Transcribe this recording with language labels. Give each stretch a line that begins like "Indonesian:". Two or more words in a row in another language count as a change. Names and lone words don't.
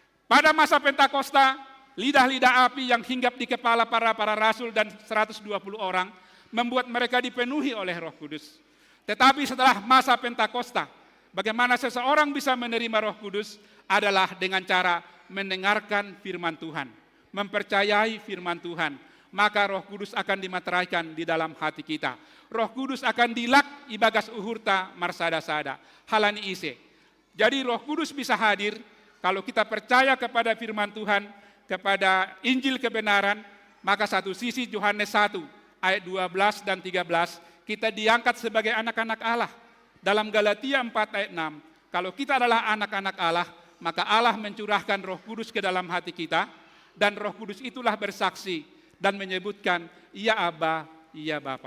Indonesian: Pada masa Pentakosta, lidah-lidah api yang hinggap di kepala para rasul dan 120 orang membuat mereka dipenuhi oleh Roh Kudus. Tetapi setelah masa Pentakosta, bagaimana seseorang bisa menerima Roh Kudus adalah dengan cara mendengarkan firman Tuhan, mempercayai firman Tuhan. Maka Roh Kudus akan dimateraikan di dalam hati kita.
Batak Simalungun: Roh Kudus akan dilak ibagas uhurta marsada-sada, halani ise.
Indonesian: Jadi Roh Kudus bisa hadir kalau kita percaya kepada firman Tuhan, kepada Injil kebenaran, maka satu sisi Yohanes 1 ayat 12 dan 13, kita diangkat sebagai anak-anak Allah. Dalam Galatia 4 ayat 6, kalau kita adalah anak-anak Allah, maka Allah mencurahkan Roh Kudus ke dalam hati kita, dan Roh Kudus itulah bersaksi dan menyebutkan, iya Aba, iya Bapa.